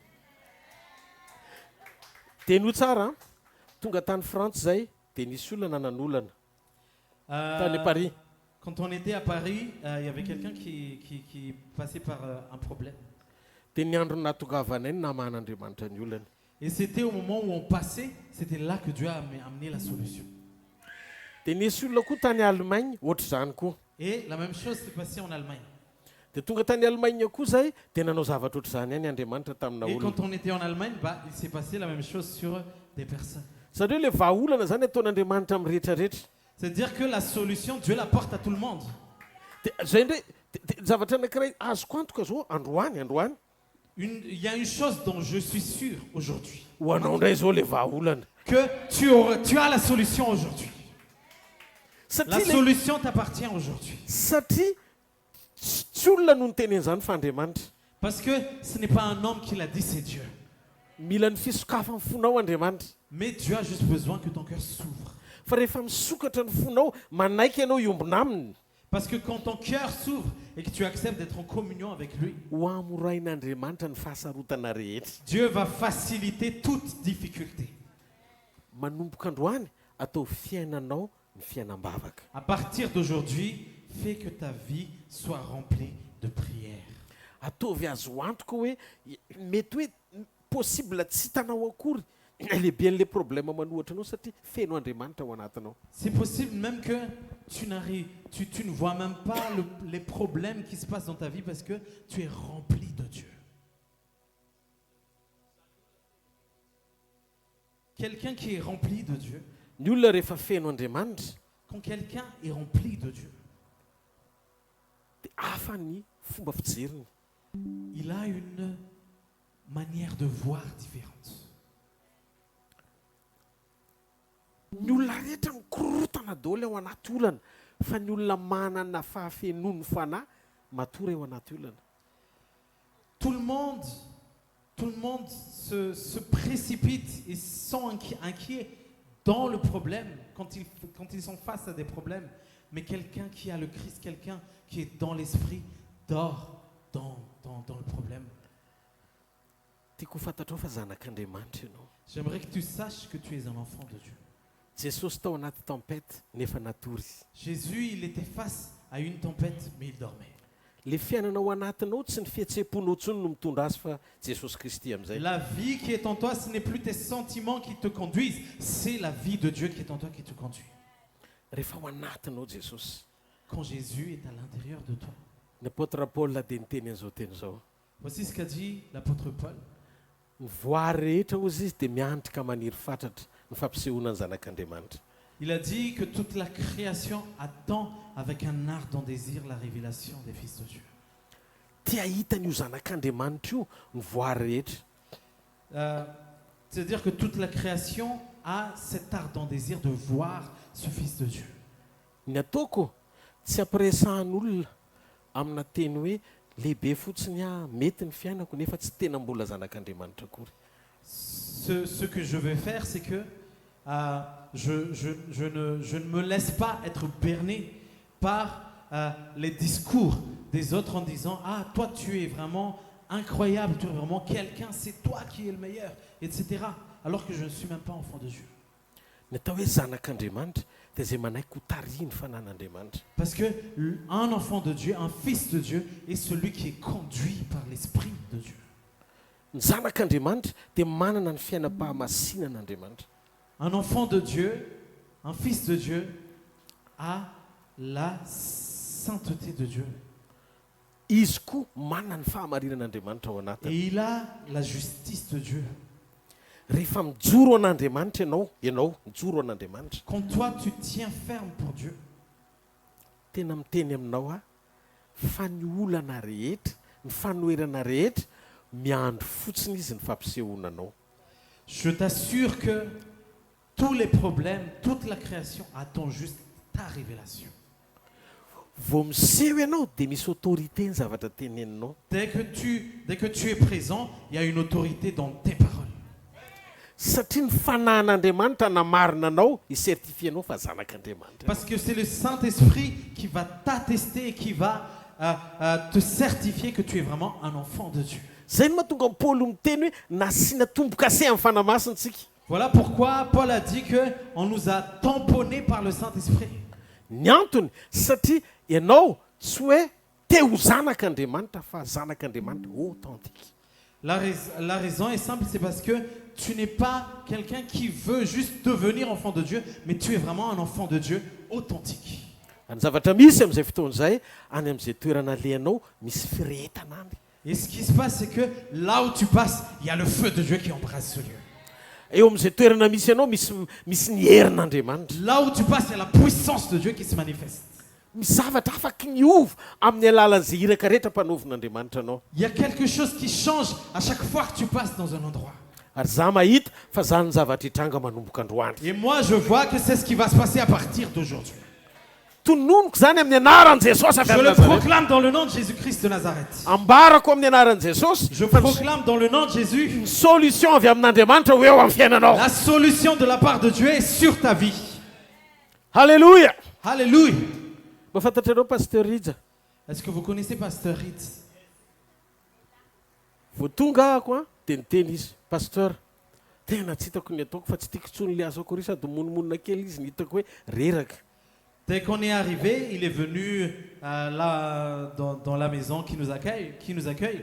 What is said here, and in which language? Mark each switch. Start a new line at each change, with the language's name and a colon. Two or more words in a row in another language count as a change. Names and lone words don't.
Malagasy: Teny ho tsara, tonga tany Frantsa zay dia nisy olona nananolana tany Paris.
French: Quand on était à Paris, il y avait quelqu'un qui passait par un problème.
Malagasy: Dia ny andro nahatongavana iny namahan'Andriamanitra ny olana.
French: Et c'était au moment où on passait, c'était là que Dieu a amené la solution.
Malagasy: Dia nisy olona koa tany Allemagne ohatr'izany koa.
French: Et la même chose s'est passée en Allemagne.
Malagasy: Dia tonga tany Allemagne koa zay dia nanao zavatra ohatr'izany ihany Andriamanitra tamina
French: Et
Malagasy: olona.
French: quand on était en Allemagne, il s'est passé la même chose sur des personnes.
Malagasy: Satria ilay vahaolana zany ataon'Andriamanitra amin'ny rehetrarehetra.
French: C'est-à-dire que la solution, Dieu la porte à tout le monde.
Malagasy: Dia zay ndray zavatra anankiray azoko antoka zao androany.
French: Il y a une chose dont je suis sûr aujourd'hui.
Malagasy: Ho anao ndray zao ilay vahaolana.
French: Que tu as la solution aujourd'hui. La solution t'appartient aujourd'hui.
Malagasy: Satria tsy olona no nitenen'izany fa Andriamanitra.
French: Parce que ce n'est pas un homme qui l'a dit, c'est Dieu.
Malagasy: Mila ny fisokafa ny fonao Andriamanitra.
French: Mais Dieu a juste besoin que ton cœur s'ouvre.
Malagasy: Fa rehefa misokatra ny fonao manaiky ianao iombona aminy.
French: Parce que quand ton cœur s'ouvre et que tu acceptes d'être en communion avec lui,
Malagasy: ho amorain'Andriamanitra ny fahasarotana rehetra.
French: Dieu va faciliter toute difficulté.
Malagasy: Manomboka androany atao fiainanao ny fiainam-bavaka.
French: À partir d'aujourd'hui, fais que ta vie soit remplie de prières.
Malagasy: Ataovy azo antoka hoe mety hoe possible tsy hitanao akory lehibe an'ilay problème manohatra anao satria feno Andriamanitra ao anatinao.
French: C'est possible même que tu ne vois même pas les problèmes qui se passent dans ta vie parce que tu es rempli de Dieu. Quelqu'un qui est rempli de Dieu,
Malagasy: Ny olona rehefa feno Andriamanitra
French: quand quelqu'un est rempli de Dieu,
Malagasy: dia hafa ny fomba fijeriny.
French: il a une manière de voir différente.
Malagasy: Ny olona rehetra mikorotana daholo ao anaty olana fa ny olona manana fahafenony fanahy matory eo anaty olana.
French: Tout le monde se précipite et sont inquiets dans le problème, quand ils sont face à des problèmes. Mais quelqu'un qui a le Christ, quelqu'un qui est dans l'esprit, dort dans le problème.
Malagasy: Tiako fantatrao fa zanak'Andriamanitra ianao.
French: J'aimerais que tu saches que tu es un enfant de Dieu.
Malagasy: Jesosy tao anaty tempête nefa natory.
French: Jésus, il était face à une tempête, mais il dormait.
Malagasy: le fiainanao anatinao tsy ny fihetseponao tsony no mitondra azy fa Jesosy Kristy amin'izay.
French: La vie qui est en toi, ce n'est plus tes sentiments qui te conduisent, c'est la vie de Dieu qui est en toi qui te conduit.
Malagasy: Rehefa ao anatinao Jesosy.
French: Quand Jésus est à l'intérieur de toi.
Malagasy: Ny apôtre Paul dia niteny an'izao teny izao.
French: Voici ce qu'a dit l'apôtre Paul.
Malagasy: Ny voary rehetra ozy izy dia miantrika maniry fatratra ny fampisehoana ny zanak'Andriamanitra.
French: Il a dit que toute la création attend avec un ardent désir la révélation des fils de Dieu.
Malagasy: Tia hitany io zanak'Andriamanitra io ny voary rehetra.
French: C'est-à-dire que toute la création a cet ardent désir de voir ce fils de Dieu.
Malagasy: Ny ataoko tsy ampiresahan'olona amina teny hoe lehibe fotsiny mety ny fiainako nefa tsy tena mbola zanak'Andriamanitra akory.
French: Ce que je vais faire, c'est que je ne me laisse pas être berné par les discours des autres en disant « Ah, toi tu es vraiment incroyable, tu es vraiment quelqu'un, c'est toi qui es le meilleur, etc. » alors que je ne suis même pas enfant de Dieu.
Malagasy: Ny atao hoe zanak'Andriamanitra dia izay manaiky ho tarihy ny fanan'Andriamanitra.
French: Parce que un enfant de Dieu, un fils de Dieu, est celui qui est conduit par l'Esprit de Dieu.
Malagasy: Ny zanak'Andriamanitra dia manana ny fiainam-pahamasinan'Andriamanitra.
French: Un enfant de Dieu, un fils de Dieu, a la sainteté de Dieu.
Malagasy: Izy koa manana ny fahamarinan'Andriamanitra ao anatiny.
French: Et il a la justice de Dieu.
Malagasy: Rehefa mijoro an'Andriamanitra ianao mijoro an'Andriamanitra.
French: Quand toi tu tiens ferme pour Dieu,
Malagasy: tena miteny aminao fa ny olana rehetra, ny fanoherana rehetra miandro fotsiny izy ny fampisehoana anao.
French: je t'assure que tous les problèmes, toute la création attend juste ta révélation.
Malagasy: Vao miseho ianao dia misy autorité ny zavatra teneninao.
French: Dès que tu es présent, il y a une autorité dans tes paroles.
Malagasy: Satria ny fanahin'Andriamanitra namarina anao isertifianao fa zanak'Andriamanitra.
French: Parce que c'est le Saint-Esprit qui va t'attester et qui va te certifier que tu es vraiment un enfant de Dieu.
Malagasy: Zay no mahatonga Paul miteny hoe nasiana tombo-kase amin'ny fanamasintsika.
French: Voilà pourquoi Paul a dit qu'on nous a tamponnés par le Saint-Esprit.
Malagasy: Ny antony satria ianao tsy hoe te ho zanak'Andriamanitra fa zanak'Andriamanitra authentique.
French: La raison est simple, c'est parce que tu n'es pas quelqu'un qui veut juste devenir enfant de Dieu, mais tu es vraiment un enfant de Dieu authentique.
Malagasy: Ny zavatra misy amin'izay fotoan'izay any amin'izay toerana alehanao misy firehetana any.
French: Et ce qui se passe, c'est que là où tu passes, il y a le feu de Dieu qui embrasse ce lieu.
Malagasy: Eo amin'izay toerana misy ianao misy ny herin'Andriamanitra.
French: Là où tu passes, il y a la puissance de Dieu qui se manifeste.
Malagasy: Misy zavatra afaka niova amin'ny alalan'izay iraka rehetra mpanaovan'Andriamanitra anao.
French: Il y a quelque chose qui change à chaque fois que tu passes dans un endroit.
Malagasy: Ary za mahita fa zany ny zavatra hitranga manomboka androany.
French: Et moi, je vois que c'est ce qui va se passer à partir d'aujourd'hui.
Malagasy: Tononoko zany amin'ny anaran'i Jesosy avy
French: Je le
Malagasy: amin'ny Nazareth.
French: proclame dans le nom de Jésus-Christ de Nazareth.
Malagasy: Ambarako amin'ny anaran'i Jesosy.
French: Je proclame dans le nom de Jésus.
Malagasy: Ny solution avy amin'Andriamanitra ho eo amin'ny fiainanao.
French: La solution de la part de Dieu est sur ta vie.
Malagasy: Halleluja.
French: Alléluia.
Malagasy: Mafantatrareo pasteur Rija.
French: Est-ce que vous connaissez Pasteur Ritz?
Malagasy: Vao tonga ahako dia niteny izy, pasteur, tena tsy hitako ny ataoko fa tsy tiako tsony le azo akory sady monomonina kely izy ny hitako hoe reraka.
French: Dès qu'on est arrivé, il est venu là dans la maison qui nous accueille.